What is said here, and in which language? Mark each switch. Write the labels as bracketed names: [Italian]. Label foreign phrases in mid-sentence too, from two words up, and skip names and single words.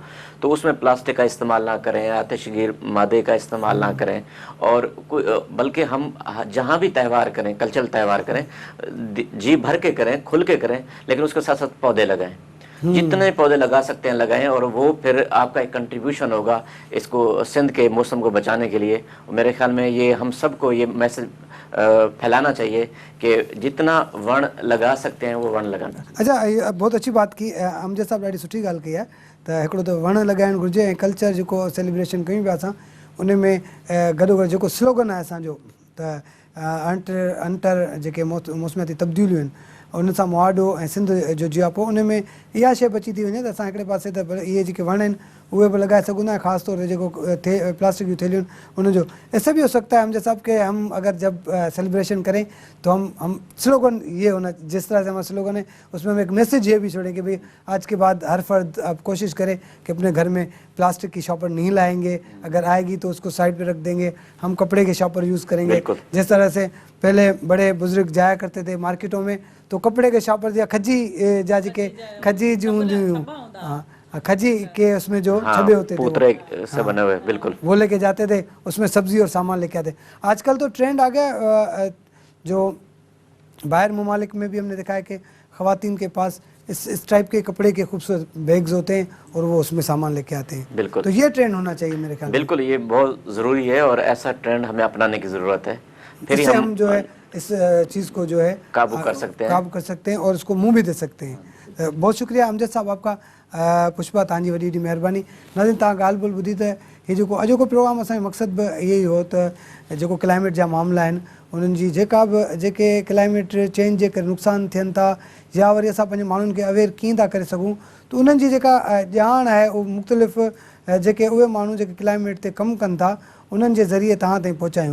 [Urdu] تو اس میں پلاسٹک کا استعمال نہ کریں، آتش گیر مادے کا استعمال نہ کریں، اور بلکہ ہم جہاں بھی تہوار کریں، کلچرل تہوار کریں، جی بھر کے کریں، کھل کے کریں، لیکن اس کے ساتھ ساتھ پودے لگائیں، جتنے پودے لگا سکتے ہیں لگائیں، اور وہ پھر آپ کا ایک کنٹریبیوشن ہوگا اس کو سندھ کے موسم کو بچانے کے لیے. میرے خیال میں یہ ہم سب کو یہ میسج پھیلانا چاہیے کہ جتنا وݨ لگا سکتے ہیں وہ وݨ لگانا. اچھا، بہت اچھی بات کی امجد صاحب, [Sindhi] ॾाढी सुठी ॻाल्हि कई आहे त हिकिड़ो त वण लॻाइणु घुरिजे ऐं कल्चर जेको सेलिब्रेशन कयूं पिया असां उन में गॾोगॾु जेको स्लोगन आहे असांजो त अंटर जेके मौसमियाती तब्दीलियूं आहिनि उन सां मुआडो ऐं सिंध जो जियापो, उन में इहा शइ बची थी वञे त असां हिकिड़े पासे त इहे जेके वण आहिनि उहे बि लॻाए सघूं था, ख़ासि तौर ते जेको प्लास्टिक जूं थैलियूं आहिनि उनजो। [Urdu] ایسے بھی ہو سکتا ہے ہمجے صاحب کے ہم اگر جب سیلیبریشن کریں تو ہم سلوگن یہ ہونا، جس طرح سے ہمارا سلوگن ہے اس میں ہم ایک میسج یہ بھی چھوڑیں کہ بھائی آج کے بعد ہر فرد اب کوشش کرے کہ اپنے گھر میں پلاسٹک کی شاپر نہیں لائیں گے، اگر آئے گی تو اس کو سائیڈ پہ رکھ دیں گے، ہم کپڑے کے شاپر یوز کریں گے. جس طرح سے پہلے بڑے بزرگ جایا کرتے تھے مارکیٹوں میں تو کپڑے کے شاپر یا [Sindhi] खजी जा जेके खजी जो खजी [Urdu] کے اس میں جو چھبے ہوتے تھے پوترے سے بنے ہوئے، بالکل وہ لے کے جاتے تھے، اس میں سبزی اور سامان لے کے آتے۔ آج کل تو ٹرینڈ آ گیا، جو باہر ممالک میں بھی ہم نے دیکھا ہے کہ خواتین کے پاس اس ٹائپ کے کپڑے کے خوبصورت بیگز ہوتے ہیں اور وہ اس میں سامان لے کے آتے ہیں. بالکل, تو یہ ٹرینڈ ہونا چاہیے میرے خیال میں. بالکل، یہ بہت ضروری ہے اور ایسا ٹرینڈ ہمیں اپنانے کی ضرورت ہے, پھر ہم جو ہے اس چیز کو جو ہے قابو کر سکتے ہیں اور اس کو منہ بھی دے سکتے ہیں. بہت شکریہ امجد صاحب آپ کا. [Sindhi] पुष्पा तव्हांजी वॾी वॾी महिरबानी। नाज़रीन, तव्हां ॻाल्हि ॿोल ॿुधी त हीअ जेको अॼोको प्रोग्राम असांजो मक़सदु बि इहो ई हो त जेको क्लाइमेट जा मामला आहिनि उन्हनि जी जेके [English] climate change [Sindhi] जे करे नुक़सान थियनि था या वरी असां पंहिंजे माण्हुनि खे अवेयर कीअं था करे सघूं, त उन्हनि जी जेका ॼाण आहे उहो मुख़्तलिफ़ जेके उहे माण्हू जेके क्लाइमेट ते कमु कनि था उन्हनि जे ज़रिए तव्हां ताईं पहुचायूं।